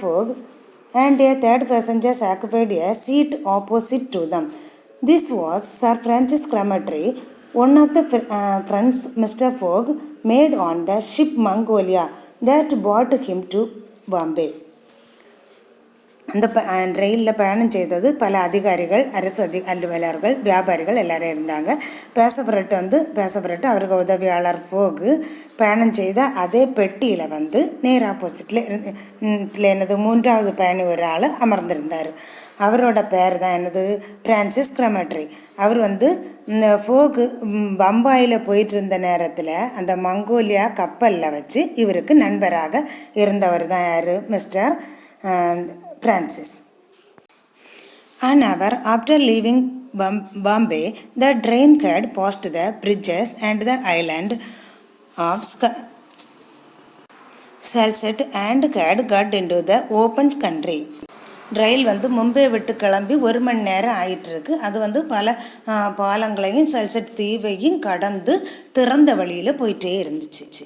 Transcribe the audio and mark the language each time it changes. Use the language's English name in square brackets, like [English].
[English] Fogg, and a third passenger occupied a seat opposite to them. This was Sir Francis Cromarty, one of the friends Mr. Fogg made on the ship Mongolia that brought him to Bombay. [Tamil] அந்த ரயிலில் பயணம் செய்தது பல அதிகாரிகள், அரசு அலுவலர்கள், வியாபாரிகள் எல்லாரும் இருந்தாங்க. பேசப்பரட்டு அவருக்கு உதவியாளர் போகு பயணம் செய்த அதே பெட்டியில் நேர் ஆப்போசிட்டில் என்னது 3வது பயணி ஒரு ஆள் அமர்ந்திருந்தார். அவரோட பேர் தான் பிரான்சிஸ் கிரமட்ரி. அவர் இந்த ஃபோகு பம்பாயில் போயிட்டு இருந்த நேரத்தில் அந்த மங்கோலியா கப்பலில் வச்சு இவருக்கு நண்பராக இருந்தவர் தான் யார், mister Francis. [English] An hour after leaving Bombay, the train had passed the bridges and the island of Salsette and had got into the open country. [Tamil] ரயில் மும்பை விட்டு கிளம்பி 1 மணி நேரம் ஆயிட்டுருக்கு. அது பல பாலங்களையும் சல்செட் தீவையும் கடந்து திறந்த வழியில் போயிட்டே இருந்துச்சு.